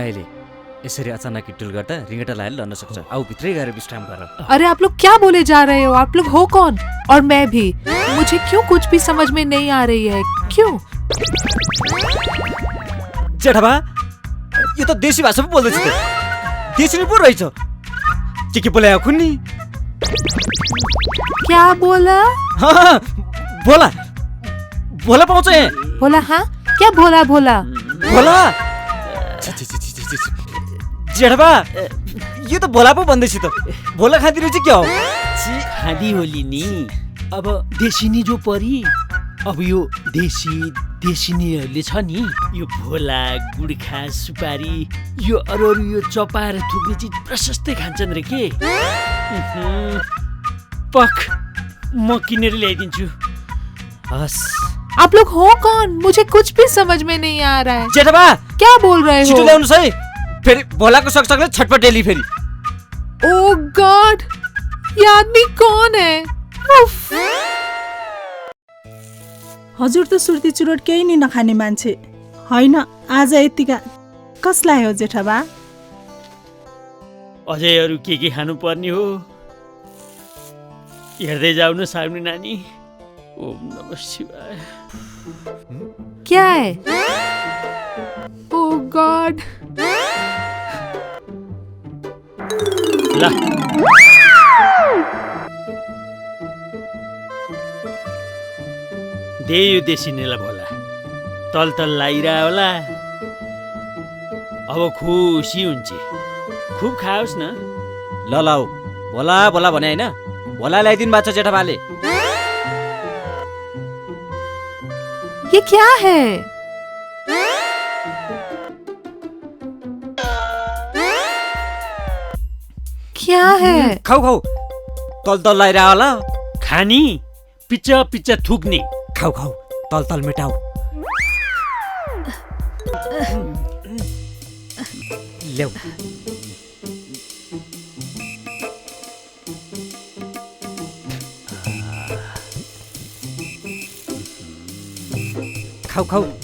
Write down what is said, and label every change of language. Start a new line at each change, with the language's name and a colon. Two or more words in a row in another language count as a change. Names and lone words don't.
Nepali: अहिले यसरी अचानक किटुल गर्दा रिङ्गटा लाएर लड्न सक्छ आऊ भित्रै गएर विश्राम गर
Hindi: अरे आप लोग क्या बोले जा रहे हो? आप लोग हो कौन? और मैं भी मुझे क्यों कुछ भी समझ में नहीं आ रही है क्यों?
Nepali: जेठा यो त देशी भाषा पो बोल्दैछ त देशी पो रहेछ के बोला खुन्नी
Hindi: क्या बोला?
Nepali: बोला बोला पाउँछ
Hindi: बोला हाँ क्या बोला बोला
Nepali: जेठा यो त भोला पो भन्दैछ त भोला खाँदी रहेछ क्या हो खाँदी होली नि अब देशिनी जो परी अब यो देशिनीहरूले छ नि यो भोला गुड्खा सुपारी यो अरू यो चपाएर थुक्ने चिज प्रशस्तै खान्छन् रे के पख म किनेर ल्याइदिन्छु हस्
Hindi: आप लोग हो कौन? मुझे कुछ भी समझ में नहीं आ रहा है
Nepali: जेठा
Hindi: क्या बोल रहे हो?
Nepali: छिटो ल्याउनुस् है फेरि भोलाको सकसकले छटपटेली फेरि
English: Oh God
Hindi: ये आदमी कौन है? उफ।
Nepali: हजुर त सुर्ती चुरोट केही नि नखाने मान्छे होइन आज यतिका कसलाई हो जेठा बा अझै अरू के खानु पर्ने हो हेर्दै जाऊ न सार्मी नानी
Sanskrit: ओम नमः शिवाय
Hindi: क्या है?
English: Oh God
Nepali: ला दे यो देशिनीलाई भोला तल लागिरह होला अब खुसी हुन्छ खुब खाओस् न ल लाऊ भोला भोला भने होइन भोला ल्याइदिनु भएको छ जेठा बाले
Hindi: ये क्या है? क्या है?
Nepali: खाऊ तल लागिरह होला खानी पिच्चा थुक्ने खाऊ तल मेटाऊ ल्याऊ खाऊ